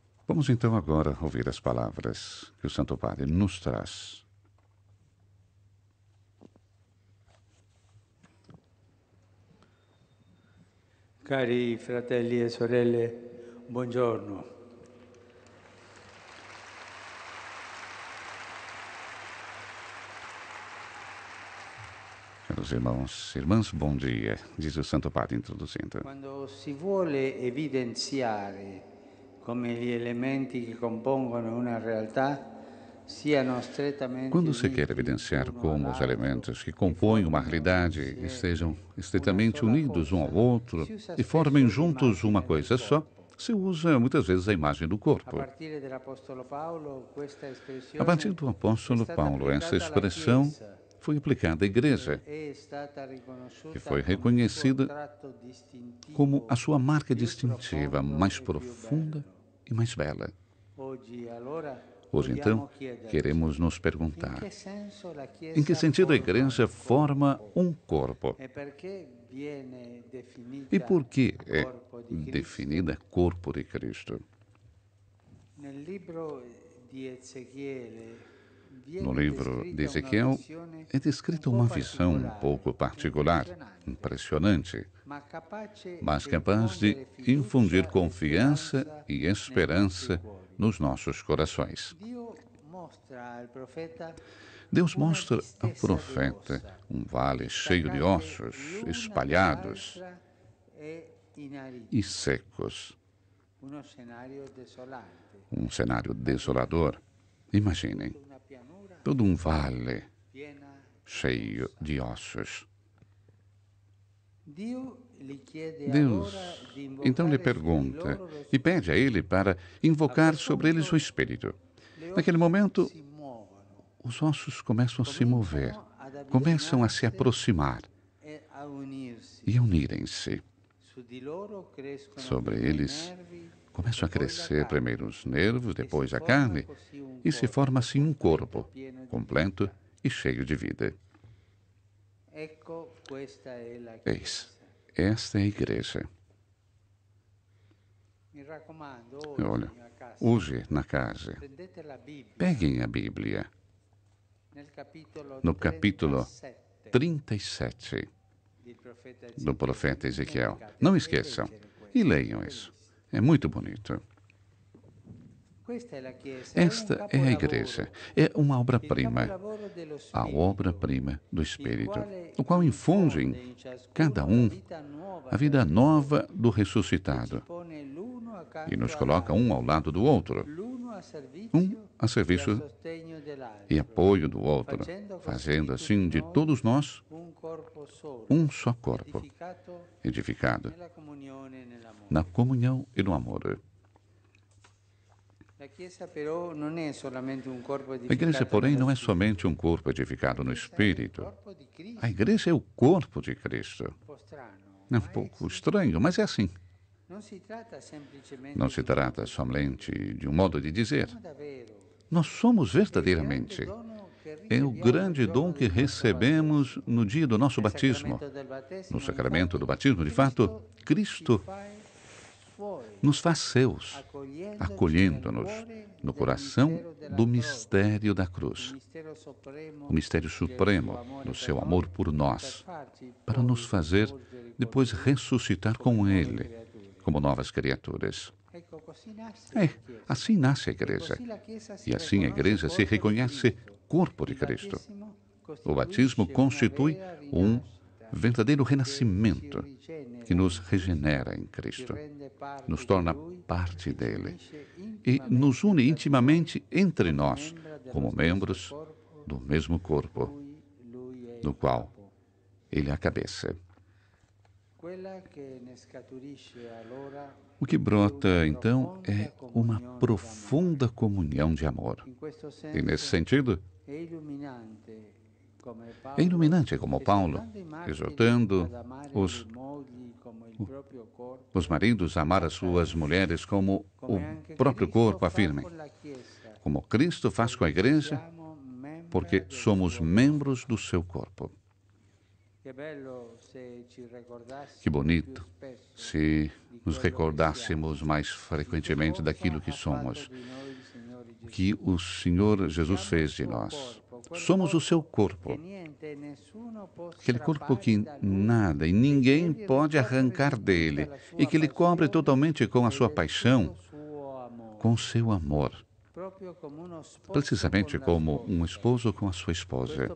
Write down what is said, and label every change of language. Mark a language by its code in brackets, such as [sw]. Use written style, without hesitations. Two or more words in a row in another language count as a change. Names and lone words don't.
[pt] Vamos então agora ouvir as palavras que o Santo Padre nos traz. [it] Cari fratelli e sorelle, buongiorno. [pt] Caros irmãos e irmãs, bom dia, diz o Santo Padre introduzindo. [it] Quando si vuole evidenziare come gli elementi che compongono una realtà siano strettamente [pt] Quando se quer [it] uniti [pt] evidenciar [it] l'uno [pt] como os [it] all'altro [pt] elementos que [it] e [pt] compõem uma [it] formino [pt] realidade estejam [it] insieme una [pt] estreitamente [it] sola [pt] unidos um ao [it] cosa, [pt] outro [it] si usa [pt] e formem [it] spesso [pt] juntos uma [it] l'immagine del [pt] coisa só, [it] corpo. [pt] se usa muitas vezes a imagem do [it] A [pt] corpo. [it] partire dell'Apostolo Paolo, questa [pt] A partir [it] espressione [pt] do [it] è [pt] apóstolo [it] stata [pt] Paulo, essa [it] applicata alla [pt] expressão [it] Chiesa [pt] foi aplicada à igreja [it] e è stata [pt] e [it] riconosciuta [pt] foi [it] come il suo [pt] reconhecida [it] tratto [pt] como a [it] distintivo [pt] sua marca [it] più [pt] distintiva, [it] profondo [pt] mais [it] e più [pt] profunda [it] bello. [pt] e mais bela. [it] Oggi allora [pt] Hoje, então, [it] vogliamo chiederci [pt] queremos nos [it] in [pt] perguntar: [it] che senso la [pt] em que [it] Chiesa [pt] sentido a [it] forma [pt] igreja [it] un [pt] forma [it] corpo [pt] um corpo? [it] e perché viene [pt] E por [it] definita [pt] que é [it] corpo di Cristo? [pt] definida corpo de Cristo? [it] Nel libro di Ezechiele [pt] No [it] viene [pt] livro de [it] descritta una [pt] Ezequiel [it] visione [pt] é [it] un [pt] descrita [it] po' [pt] uma visão um [it] particolare, [pt] pouco particular, [it] impressionante, [pt] impressionante, [it] ma capace [pt] mas [it] di [pt] capaz de [it] infondere [pt] infundir [it] fiducia e [pt] confiança [it] speranza [pt] e [it] nei nostri [pt] esperança [it] cuori. [pt] nos nossos corações. [it] Dio mostra al profeta [pt] Deus [it] una [pt] mostra ao [it] distesa di [pt] profeta [it] ossa, [pt] um vale cheio de [it] distaccate [pt] ossos [it] l'una [pt] espalhados [it] dall'altra e [pt] e [it] inaridite. [pt] secos. [it] Uno scenario desolante, [pt] Um cenário desolador. Imaginem, [it] tutta una pianura [pt] todo um vale [it] piena di [pt] cheio [it] ossa. [pt] de ossos. [it] Dio gli chiede allora [pt] Deus [it] di [pt] então lhe [it] invocare su di [pt] pergunta [it] loro lo [pt] e pede a ele [it] Spirito. [pt] para [it] A [pt] invocar [it] quel [pt] sobre eles o [it] punto [pt] Espírito. [it] le [pt] Naquele [it] ossa [pt] momento, [it] si muovono, [pt] os ossos começam a se mover, [it] cominciano ad [pt] começam a se [it] avvicinarsi [pt] aproximar [it] e a unirsi. [pt] e a unirem-se. [it] Su di loro crescono [pt] Sobre [it] prima i [pt] eles [it] nervi [pt] começam [it] e [pt] a [it] poi la [pt] crescer [it] carne [pt] primeiro os nervos, [it] e si [pt] depois a [it] forma [pt] carne, [it] così un [pt] e se forma [it] corpo [pt] assim um [it] completo e [pt] corpo [it] pieno di [pt] completo [it] vita. [pt] e cheio de vida. [it] Ecco, questa è la [pt] Eis, [it] Chiesa. [pt] esta é a igreja. [it] Mi raccomando, [pt] Olha, [it] oggi a casa [pt] hoje na casa, [it] prendete la Bibbia [pt] peguem a Bíblia [it] nel capitolo [pt] no capítulo [it] 37 [pt] 37 [it] del profeta [pt] do [it] Ezechiele. [pt] profeta [it] Non [pt] Ezequiel. [it] dimenticate [pt] Não [it] di [pt] esqueçam [it] leggere [pt] e [it] questo, [pt] leiam [it] è [pt] isso. [it] bellissimo. [pt] É muito bonito. [it] Questa è la Chiesa, è un [pt] Esta é a igreja. [it] capolavoro, [pt] É uma [it] il [pt] obra-prima, [it] capolavoro dello [pt] a [it] Spirito, [pt] obra-prima do [it] il [pt] Espírito, [it] quale [pt] o qual infunde [it] infonde [pt] em [it] in [pt] cada [it] ciascuno la [pt] um [it] vita nuova [pt] a [it] del [pt] vida nova [it] risorto [pt] do [it] e ci [pt] ressuscitado [it] pone l'uno [pt] e nos [it] accanto [pt] coloca um ao [it] all'altro, [pt] lado do outro, [it] l'uno a [pt] um [it] servizio [pt] a [it] e a [pt] serviço [it] sostegno [pt] e [it] dell'altro, [pt] apoio do outro, [it] facendo così di [pt] fazendo [it] tutti [pt] assim de [it] noi [pt] todos nós [it] un corpo [pt] um [it] solo, [pt] só corpo, [it] edificato [pt] edificado [it] nella comunione e [pt] na [it] nell'amore. [pt] comunhão e no amor. [it] La Chiesa però non è solamente un corpo [pt] A igreja, [it] edificato [pt] porém, [it] nello [pt] não é [it] Spirito, [pt] somente um corpo [it] la [pt] edificado no [it] Chiesa è il [pt] Espírito. [it] corpo di [pt] A [it] Cristo. [pt] igreja é o corpo de Cristo. [it] Un po' strano, [pt] É um [it] ma è [pt] pouco [it] così. [pt] estranho, mas é assim. [it] Non si tratta semplicemente [pt] Não [it] di [pt] se [it] un [pt] trata [it] modo di [pt] somente [it] dire. [pt] de um modo de dizer. [it] Siamo davvero. [pt] Nós somos [it] È il grande [pt] verdadeiramente. [it] dono che [pt] É o [it] riceviamo nel [pt] grande [it] giorno [pt] dom que [it] del nostro [pt] recebemos [it] battesimo. [pt] no dia do nosso [it] Nel [pt] batismo. [it] sacramento del [pt] No [it] battesimo, [pt] sacramento do [it] infatti, [pt] batismo, de fato, [it] ci [pt] Cristo [it] fa suoi, [pt] nos faz seus, [it] accogliendoci nel [pt] acolhendo-nos [it] cuore [pt] no [it] del [pt] coração [it] mistero della [pt] do [it] croce, [pt] mistério da [it] il [pt] cruz, [it] mistero [pt] o [it] supremo [pt] mistério [it] del suo [pt] supremo [it] amore [pt] do [it] per [pt] seu [it] noi, [pt] amor por [it] per [pt] nós, [it] farci [pt] para nos [it] poi [pt] fazer [it] risorgere con [pt] depois [it] lui [pt] ressuscitar [it] come [pt] com [it] nuove [pt] Ele, [it] creature. [pt] como novas criaturas. [it] Ecco, così nasce la [pt] É, [it] Chiesa. [pt] assim nasce a [it] E [pt] igreja. [it] così la Chiesa si [pt] E assim a [it] riconosce [pt] igreja se [it] corpo di [pt] reconhece [it] Cristo. [pt] corpo de [it] Il [pt] Cristo. [it] battesimo [pt] O batismo [it] costituisce una [pt] constitui [it] vera [pt] um [it] rinascita [pt] verdadeiro [it] che ci [pt] renascimento que [it] rigenera [pt] nos [it] in Cristo, [pt] regenera em [it] ci [pt] Cristo, [it] rende [pt] nos [it] parte di [pt] torna [it] Lui [pt] parte [it] e ci [pt] dele [it] unisce [pt] e nos [it] intimamente [pt] une [it] tra di noi [pt] intimamente entre [it] come [pt] nós, [it] membra dello [pt] como [it] stesso [pt] membros [it] corpo [pt] do mesmo [it] di [pt] corpo, [it] cui Lui è [pt] do [it] il [pt] qual [it] capo. [pt] Ele é a cabeça. [it] Quella che ne scaturisce allora [pt] O que [it] è [pt] brota, [it] una [pt] então, [it] profonda [pt] é uma [it] comunione [pt] profunda [it] d'amore. [pt] comunhão de amor. [it] In questo [pt] E nesse [it] senso [pt] sentido, [it] è illuminante come [pt] é [it] Paolo, [pt] iluminante como Paulo, [it] esortando i martiri [pt] exortando [it] ad amare [pt] os, [it] le mogli come il proprio corpo, [pt] os maridos a amar as suas mulheres como o [it] come anche [pt] próprio [it] Cristo [pt] corpo, [it] fa [pt] afirmem, [it] con la Chiesa, [pt] como Cristo faz com a [it] perché [pt] igreja, [it] siamo membra [pt] porque [it] del [pt] somos [it] suo [pt] membros do seu corpo. Que bonito se nos recordássemos mais frequentemente daquilo que somos, o que o Senhor Jesus fez de nós. Somos o seu corpo, aquele corpo que nada e ninguém pode arrancar dele, e que ele cobre totalmente com a sua paixão, com o seu amor, precisamente como um esposo com a sua esposa.